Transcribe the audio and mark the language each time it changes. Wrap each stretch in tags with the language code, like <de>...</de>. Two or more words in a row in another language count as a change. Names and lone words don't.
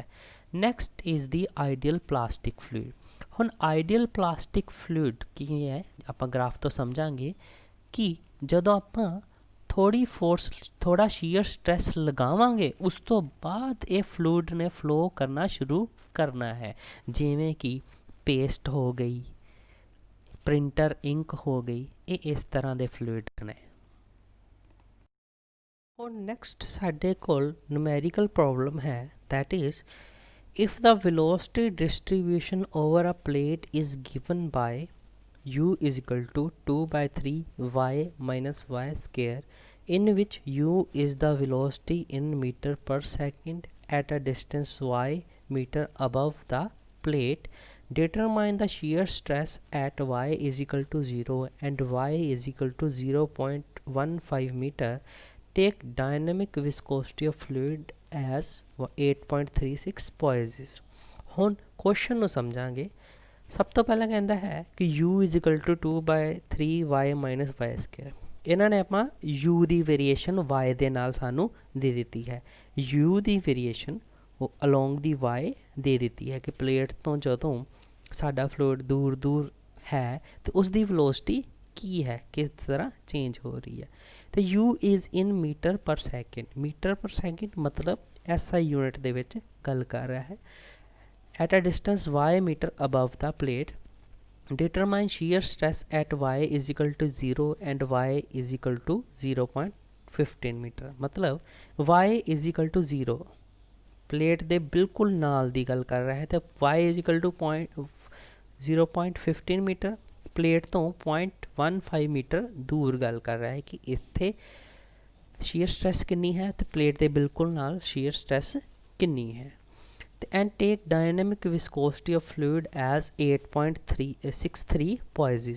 <en>next is the ideal plastic fluid.</en> <pa>ਹੁਣ</pa> <en>ideal plastic fluid</en> <pa>ਕੀ ਹੈ ਆਪਾਂ ਗ੍ਰਾਫ ਤੋਂ ਸਮਝਾਂਗੇ ਕਿ ਜਦੋਂ ਆਪਾਂ ਥੋੜਾ</pa> <en>shear stress</en> <pa>ਲਗਾਵਾਂਗੇ ਉਸ ਤੋਂ ਬਾਅਦ ਇਹ ਫਲੂਇਡ ਨੇ ਫਲੋ ਕਰਨਾ ਸ਼ੁਰੂ ਕਰਨਾ ਹੈ, ਜਿਵੇਂ ਕਿ ਪੇਸਟ ਹੋ ਗਈ,</pa> <en>printer ink</en> <pa>ਹੋ ਗਈ, ਇਹ ਇਸ ਤਰ੍ਹਾਂ ਦੇ ਫਲੂਇਡ ਨੇ। ਹੁਣ ਨੈਕਸਟ ਸਾਡੇ ਕੋਲ</pa> <en>numerical problem</en> <pa>ਹੈ,</pa> <en>that is if the velocity distribution over a plate is given by u is equal to 2 by 3 y minus y square, in which u is the velocity in meter per second at a distance y meter above the plate, determine the shear stress at y is equal to 0 and y is equal to 0.15 meter. Take dynamic viscosity of fluid as 8.36 poises।</en> <pa>ਹੁਣ ਕੁਐਸਚਨ ਨੂੰ ਸਮਝਾਂਗੇ। ਸਭ ਤੋਂ ਪਹਿਲਾਂ ਕਹਿੰਦਾ ਹੈ ਕਿ</pa> <en>u is equal to 2 by 3 y minus y square।</en> <pa>ਇਹਨਾਂ ਨੇ ਆਪਾਂ u ਦੀ ਵੇਰੀਏਸ਼ਨ y ਦੇ ਨਾਲ ਸਾਨੂੰ ਦੇ ਦਿੱਤੀ ਹੈ। u ਦੀ ਵੇਰੀਏਸ਼ਨ ਉਹ</pa> <en>along the</en> <pa>y ਦੇ ਦਿੱਤੀ ਹੈ ਕਿ ਪਲੇਟ ਤੋਂ ਜਦੋਂ ਸਾਡਾ ਫਲੂਇਡ ਦੂਰ ਦੂਰ ਹੈ ਤੇ ਉਸ ਦੀ ਵੈਲੋਸਿਟੀ ਕੀ ਹੈ, ਕਿਸ ਤਰ੍ਹਾਂ ਚੇਂਜ ਹੋ ਰਹੀ ਹੈ।</pa> <en>ਤੇ u is in meter per second. meter per second</en> <pa>ਮਤਲਬ SI ਯੂਨਿਟ ਦੇ ਵਿੱਚ ਗੱਲ ਕਰ ਰਿਹਾ ਹੈ।</pa> <en>at a distance y meter above the plate, determine shear stress at y is equal to 0 and y is equal to 0.15 meter।</en> <pa>ਮਤਲਬ</pa> <en>y is equal to 0</en> <pa>ਪਲੇਟ ਦੇ ਬਿਲਕੁਲ ਨਾਲ ਦੀ ਗੱਲ ਕਰ ਰਿਹਾ ਹੈ ਤੇ</pa> <en>y is equal to 0.15</en> <pa>ਮੀਟਰ ਪਲੇਟ ਤੋਂ 0.15 ਮੀਟਰ ਦੂਰ ਗੱਲ ਕਰ ਰਿਹਾ ਹੈ ਕਿ ਇੱਥੇ</pa> <en>shear stress</en> <pa>ਕਿੰਨੀ ਹੈ ਤੇ ਪਲੇਟ ਦੇ ਬਿਲਕੁਲ ਨਾਲ</pa> <en>shear stress</en> <pa>ਕਿੰਨੀ ਹੈ।</pa> <en>ਤੇ and take dynamic viscosity of fluid as 8.63 poises.</en>